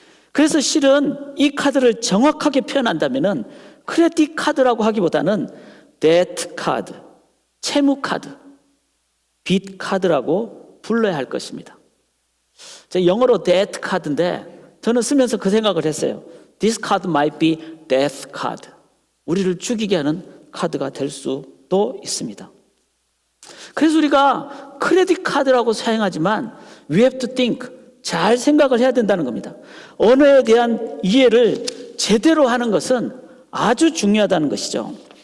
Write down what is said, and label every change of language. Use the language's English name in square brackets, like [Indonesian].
[Korean] 그래서 실은 이 카드를 정확하게 표현한다면은 크레딧 카드라고 하기보다는 데트 카드, 채무 카드, 빚 카드라고 불러야 할 것입니다. 제가 영어로 데트 카드인데 저는 쓰면서 그 생각을 했어요. [English] This card might be death card. [Korean] 우리를 죽이게 하는 카드가 될 수도 있습니다. 그래서 우리가 크레딧 카드라고 사용하지만 [English] we have to think, [Korean] 잘 생각을 해야 된다는 겁니다. 언어에 대한 이해를 제대로 하는 것은 아주 중요하다는 것이죠.